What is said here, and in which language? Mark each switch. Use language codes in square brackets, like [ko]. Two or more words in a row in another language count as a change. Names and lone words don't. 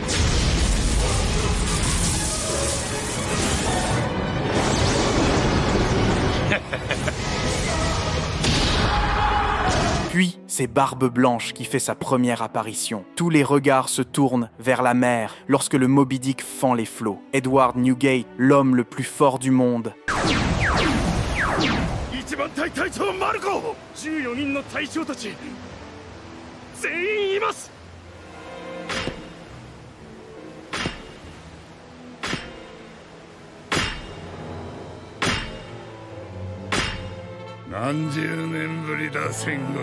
[fr] Puis, c'est Barbe Blanche qui fait sa première apparition. Tous les regards se tournent vers la mer lorsque le Moby Dick fend les flots. Edward Newgate, l'homme le plus fort du monde. [ja] 一番隊隊長マルコ14人の隊長たち全員います。何十年ぶりだ戦国。